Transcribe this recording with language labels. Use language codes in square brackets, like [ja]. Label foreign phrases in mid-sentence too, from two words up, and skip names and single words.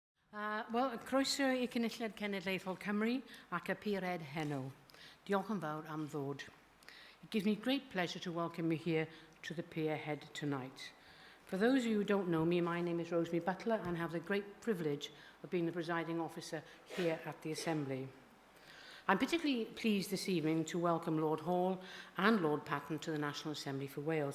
[cy] Wel, croeso I Cynulliad Cenedlaethol Cymru ac y Pired Heno. Diolch yn fawr am ddod. [en] It gives me great pleasure to welcome you here to the Pier Head tonight. For those of you who don't know me, my name is Rosemary Butler and have the great privilege of being the presiding officer here at the Assembly. I'm particularly pleased this evening to welcome Lord Hall and Lord Patten to the National Assembly for Wales.